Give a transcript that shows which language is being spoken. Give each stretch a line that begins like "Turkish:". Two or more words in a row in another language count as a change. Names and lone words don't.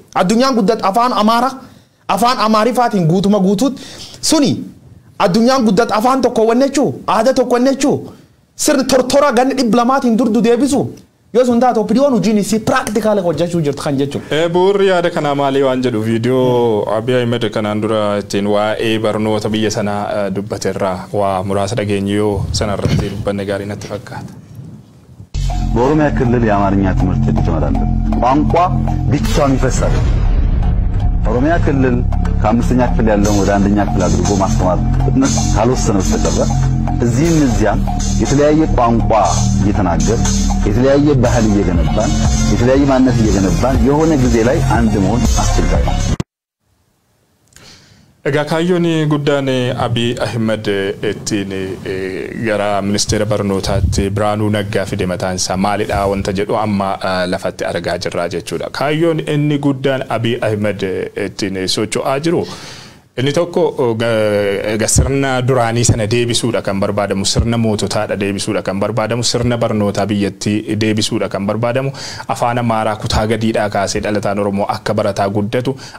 Oromo: Addunyaan guddat afaan Amaarifaatiin guutuma guutuutti suni addunyaan guddat afaan tokko wannechuu aadaa tokko wannechuu sirni tortora ganni 200 durdu deebisu yoo sun taatu opiniyoon hojiin si practical hojjechuu jirtu kan jechuudha. Bu'uurri yaada kanaa maalii waan jedhu viidiyoo Abiy Ahmed kanaan dura ittiin waa'ee barnoota biyya sanaa dubbateerraa waa muraasa dhageenye yoo sanarratti dubbanne gaarii natti fakkaata.
Amharic: በኦሮሚያ ክልል የአማርኛ ትምህርት ሊጀመር አለ። ቋንቋ ብቻውን ይፈሳል። ኦሮሚያ ክልል ከአምስተኛ ክፍል ያለውን ወደ አንደኛ ክፍል አድርጎ ማስተማር ፍጥነት ካልወሰነ በስተቀር እዚህም እዚያም የተለያየ ቋንቋ እየተናገር የተለያየ ባህል እየገነባን የተለያየ ማንነት እየገነባን የሆነ ጊዜ ላይ አንድ መሆን አስቸጋሪ ነው።
Oromo: Egaa kaayyoon guddaan Abiy Ahmed ittiin gara ministeera barnootaatti Biraanuu Naggaa fide mataan isaa maalidha wanta jedhu amma lafatti argaa jirra jechuudha. Kaayyoon inni guddaan Abiy Ahmed ittiin socho'aa jiru inni tokko sirna duraanii sana deebisuudha kan barbaadamu sirna moototaadha deebisuudha kan barbaadamu sirna barnootaa biyyattii deebisuudha kan barbaadamu afaan Amaaraa kutaa gadiidhaa kaasee dhalataan Oromoo akka barataa guddatu